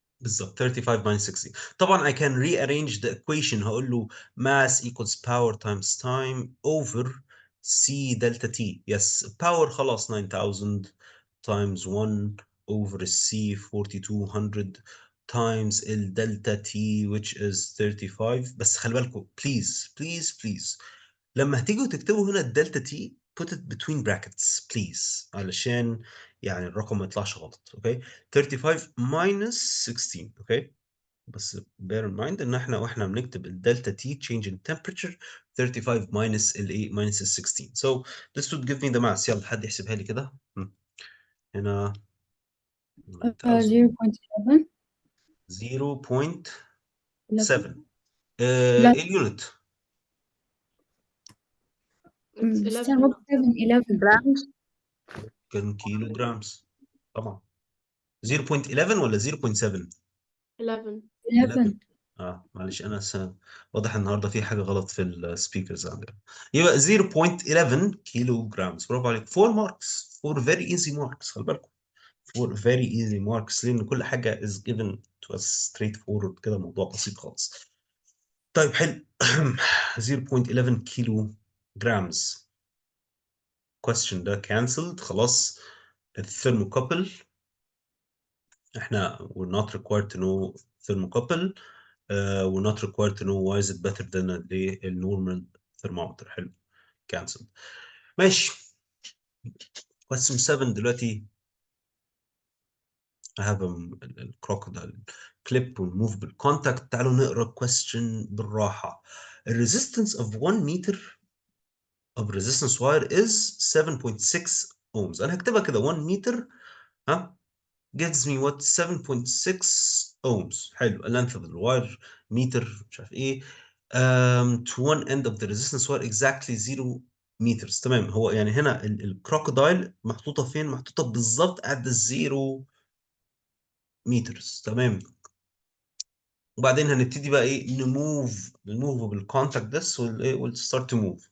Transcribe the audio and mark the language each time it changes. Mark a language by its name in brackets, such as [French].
[Arabic] بالظبط [English] 35 minus 60. طبعا I can rearrange the equation. [Arabic] هقول له [English] mass equals power times time over C delta T. Yes, power [Arabic] خلاص [English] 9000 times 1 over C 4200 times ال delta T which is 35. [Arabic] بس خلي بالكم [English] please please please [Arabic] لما هتيجوا تكتبوا هنا الدلتا تي [English] put it between brackets please [Arabic] علشان يعني الرقم ما يطلعش غلط. اوكي [English] 35 minus 16. [Arabic] اوكي بس [English] bear in mind [Arabic] ان احنا واحنا بنكتب الدلتا تي [English] change in temperature 35 minus [Arabic] الايه minus ال 16. [English] So this would give me the mass. [Arabic] يلا حد يحسبها لي كده. هنا 9000 0.7 0.7 لا ايه اليونت؟ [English] It's 11 7 11 [Arabic] جرامز. كان كيلو جرامز طبعا. 0.11 ولا 0.7؟ 11 11 معلش انا واضح النهارده في حاجه غلط في السبيكرز عندنا. يبقى 0.11 كيلو جرامز. برافو عليك. 4 ماركس. [English] 4 very easy marks. [Arabic] خلي بالكم 4 [English] very easy marks [Arabic] لان كل حاجه [English] is given to us straight forward [Arabic] كده، موضوع بسيط خالص. طيب حلو. 0.11 كيلو جرامز. [English] question ده cancelled [Arabic] خلاص. الثيرموكوبل احنا [English] we're not required to know thermocouple. we're not required to know why is it better than the normal thermometer. [Arabic] حلو cancelled. ماشي. [English] question 7 [Arabic] دلوقتي. [English] I have a crocodile clip removable contact. [Arabic] تعالوا نقرا question بالراحة. [English] The resistance of 1 meter of resistance wire is 7.6 ohms. [Arabic] أنا هكتبها كده [English] 1 meter ها gives me what 7.6 ohms. [Arabic] حلو. [English] length of the wire meter [Arabic] مش عارف ايه [English] to one end of the resistance wire exactly 0 meters. [Arabic] تمام. هو يعني هنا الكروكودايل محطوطة فين؟ محطوطة بالظبط [English] at the 0 meters. [Arabic] تمام. وبعدين هنبتدي بقى ايه نموف بالكونتاكت [English] this will start to move.